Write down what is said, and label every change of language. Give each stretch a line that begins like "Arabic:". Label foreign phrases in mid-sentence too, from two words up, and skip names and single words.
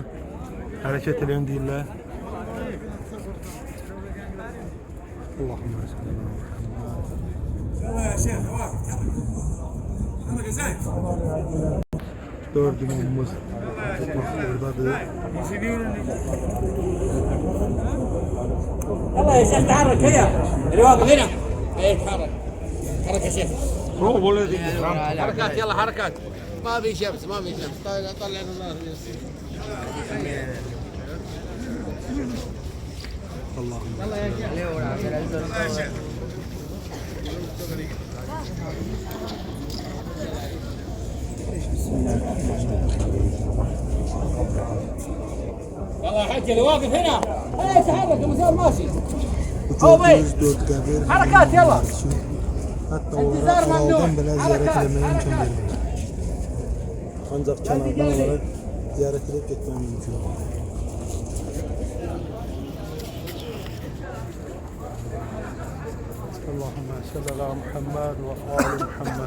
Azerbaijani: Hərəkət edən deyirlər.
Arabic: اللهم صل على
Azerbaijani: 4 imamımız buradadır.
Arabic: يلا يا شيخ تحرك هي اللي واقف هنا ايه تحرك حرك يا شيخ حركات يلا حركات ما في شمس طلع النار
Azerbaijani: Allah'ım.
Arabic: يلا يا شيخ يلا يا حاج اللي واقف هنا ايه تحرك المسار ماشي حركات يلا
Azerbaijani: Hatta oradan belə ziyarət eləməyə imkan vermir. Ancaq kənardan olaraq ziyarət edib getmək mümkün.
Arabic: اللهم صل على محمد وآل محمد.